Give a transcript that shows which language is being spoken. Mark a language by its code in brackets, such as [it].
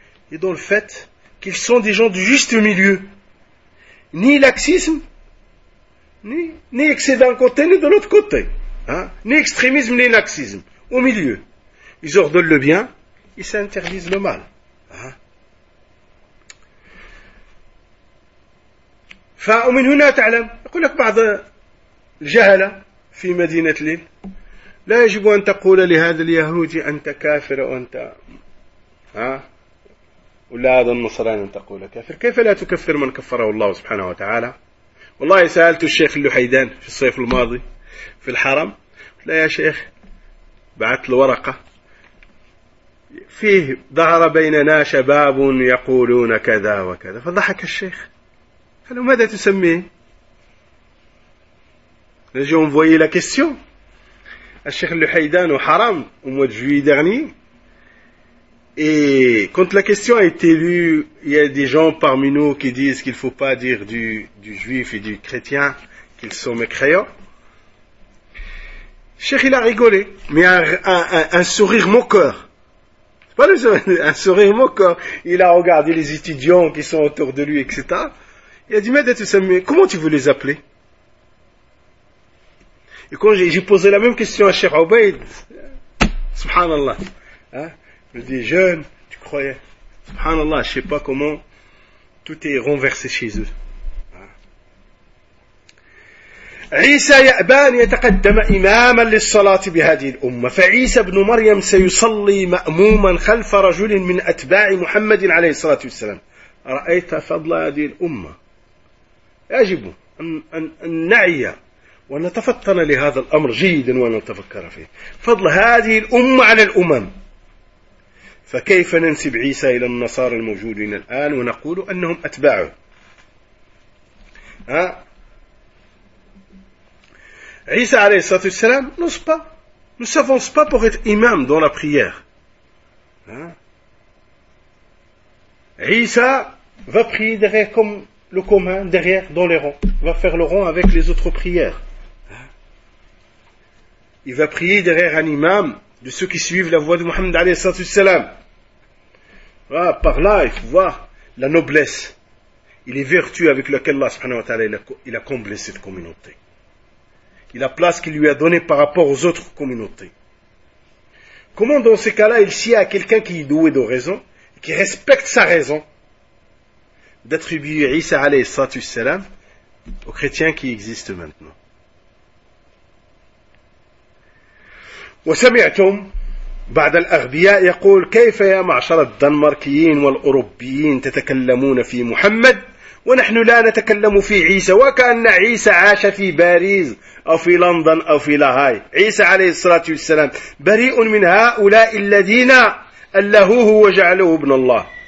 [fr] Il est dans le fait qu'ils sont des gens du juste milieu. Ni laxisme, ni excès d'un côté, ni de l'autre côté. Hein? Ni extrémisme, ni laxisme. Au milieu. Ils ordonnent le bien, ils s'interdisent le mal. Hein? [ar] فمن هنا تعلم يقول لك بعض الجهلة في مدينة ليل لا يجب أن تقول لهذا اليهودي أنت كافر وأنت ولا هذا النصراني أن تقول كافر كيف لا تكفر من كفره الله سبحانه وتعالى والله سألت الشيخ اللحيدان في الصيف الماضي في الحرم لا يا شيخ بعت الورقة فيه ظهر بيننا شباب يقولون كذا وكذا فضحك الشيخ [fr] Alors, [ar] ماذا تسمي? [fr] Là, j'ai envoyé la question à Cheikh Luhaydan au Haram, au mois de juillet dernier. Et quand la question a été lue, il y a des gens parmi nous qui disent qu'il ne faut pas dire du juif et du chrétien qu'ils sont mécréants. Cheikh, il a rigolé, mais un sourire moqueur. C'est pas un sourire moqueur. Il a regardé les étudiants qui sont autour de lui, etc. Il a dit, mais comment tu veux les appeler? Et quand j'ai posé la même question à Cheikh Obeid, subhanallah, il me dit, jeune, tu croyais, subhanallah, je ne sais pas comment tout est renversé chez eux. [ar] عيسى يأبان يتقدم إماما للصلاة بهذه الأمة فعيسى بن مريم سيصلي مأموما خلف رجل من أتباع محمد عليه الصلاة والسلام رأيت فضل هذه الأمة يجب أن نعي ونتفطن لهذا الأمر جيدا ونتفكر فيه فضل هذه الأمة على الأمم فكيف ننسب عيسى إلى النصارى الموجودين الآن ونقول أنهم أتباعه عيسى عليه الصلاة والسلام نصبا نصفون صبا [fr] pour être imam dans la prière عيسى va prier derrière comme le commun, derrière, dans les rangs. Il va faire le rang avec les autres prières. Il va prier derrière un imam de ceux qui suivent la voie de Mohammed alayhi salam. Voilà, par là, il faut voir la noblesse et les vertus avec lesquelles Allah subhanahu wa ta'ala il a comblé cette communauté. Et la place qu'il lui a donnée par rapport aux autres communautés. Comment dans ces cas-là, il sied à quelqu'un qui est doué de raison, qui respecte sa raison, d'attribuer Isa alayhi salatu salam aux chrétiens qui existent maintenant. [ar] وسمعتم بعد الأغبياء يقول كيف يا معشر الدنماركيين والأوروبيين تتكلمون في محمد ونحن لا نتكلم في عيسى وكأن عيسى عاش في باريس أو في لندن أو في لاهاي عيسى عليه الصلاة والسلام بريء من هؤلاء الذين ألهوه وجعلوه ابن الله.